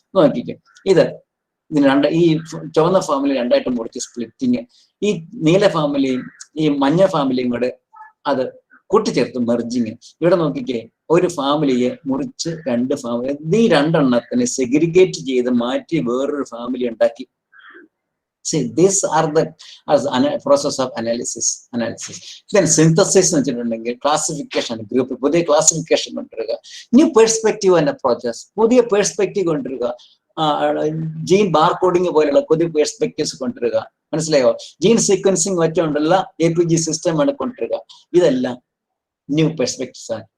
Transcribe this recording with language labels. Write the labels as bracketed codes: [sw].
[ml] നോക്കിക്കും, ഇതിന് ഈ ചുവന്ന ഫാമിലി രണ്ടായിട്ട് മുറിച്ച് സ്പ്ലിറ്റിങ്, ഈ നീല ഫാമിലിയും ഈ മഞ്ഞ ഫാമിലിയും കൂടെ അത് കൂട്ടിച്ചേർത്ത് മെർജിങ്. ഇവിടെ നോക്കിക്കേ, ഒരു ഫാമിലിയെ മുറിച്ച് രണ്ട് ഫാമിലി, ഈ രണ്ടെണ്ണത്തിനെ സെഗ്രിഗേറ്റ് ചെയ്ത് മാറ്റി വേറൊരു ഫാമിലി ഉണ്ടാക്കി. [en] See, these are the process of analysis. [ml] Then synthesis എന്ന് വെച്ചിട്ടുണ്ടെങ്കിൽ ക്ലാസിഫിക്കേഷൻ, ഗ്രൂപ്പ് പുതിയ ക്ലാസിഫിക്കേഷൻ കൊണ്ടുവരിക, [en] new perspective and approaches, [ml] പുതിയ പെർസ്പെക്റ്റീവ് കൊണ്ടുവരിക, ജീൻ ബാർകോഡിങ് പോലെയുള്ള പുതിയ പെർസ്പെക്റ്റീവ്സ് കൊണ്ടുവരിക. മനസ്സിലായോ? ജീൻ സീക്വൻസിങ് വെച്ചുകൊണ്ടുള്ള APG സിസ്റ്റം ആണ് കൊണ്ടുവരിക. ഇതെല്ലാം ന്യൂ പെർസ്പെക്റ്റീവ്സ് ആണ്.